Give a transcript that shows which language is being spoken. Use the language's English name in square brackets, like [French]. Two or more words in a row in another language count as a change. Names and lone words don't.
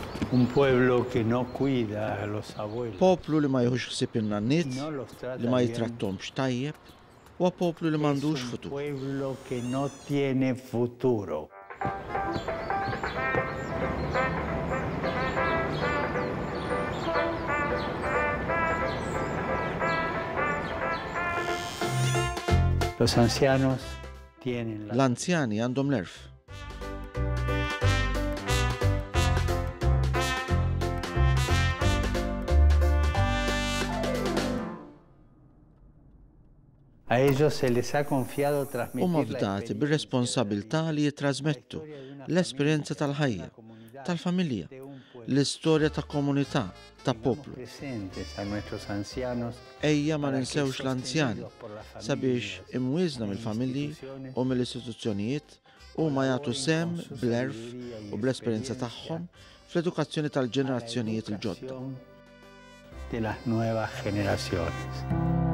[Spanish] Un pueblo que no cuida a los abuelos. [Maltese] Poplu li ma jħux ħsib in-nannit, [Spanish] No los trata [Maltese] li ma [Spanish] bien. [Maltese] jitrattomx tajjeb, huwa poplu li m'għandux [Spanish] Es un [Maltese] futur. [Spanish] pueblo que no tiene futuro. Los ancianos tienen la [Maltese] L-anzjani għandhom l-erf. [Spanish] A ellos se les ha confiado [Maltese] Huma [Spanish] transmitir la [Maltese] fdati bir-responsabilità li jitrasmettu l-esperjenza tal-ħajja, tal-familja, l-istorja ta' komunità, ta' poplu. [Spanish] presentes a nuestros ancianos [Maltese] Ejja ma ninsewx l-anzjani sabiex imwiżna mill-familji u mill-istituzzjonijiet u ma jagħtu sem bl-erf u bl-esperjenza tagħhom fl-edukazzjoni tal-ġenerazzjonijiet il-ġodda. [Spanish] de las nuevas generaciones.